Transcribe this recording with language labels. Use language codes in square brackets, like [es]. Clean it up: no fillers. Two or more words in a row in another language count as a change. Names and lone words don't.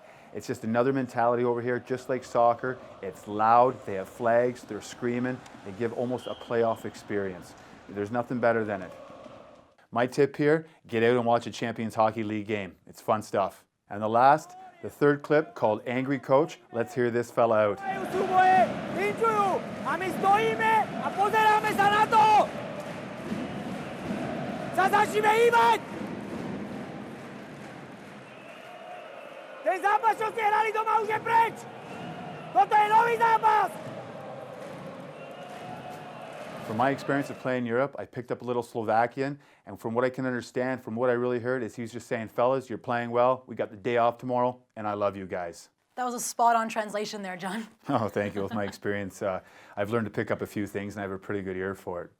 [en] It's just another mentality over here, just like soccer. It's loud, they have flags, they're screaming. They give almost a playoff experience. There's nothing better than it. My tip here, get out and watch a Champions Hockey League game. It's fun stuff. And the last, The third clip, called Angry Coach. Let's hear this fella out. [sk] A my stojíme a pozeráme sa na to! Sa začneme hýbať! Ten zápas, čo ste hrali doma, už je preč! Toto je nový zápas! [en] From my experience of playing in Europe, I picked up a little Slovakian, and from what I can understand, from what I really heard, is he's just saying, fellas, you're playing well, we got the day off tomorrow, and I love you guys. That was a spot-on translation there, John. Oh, thank you. With my experience, I've learned to pick up a few things, and I have a pretty good ear for it.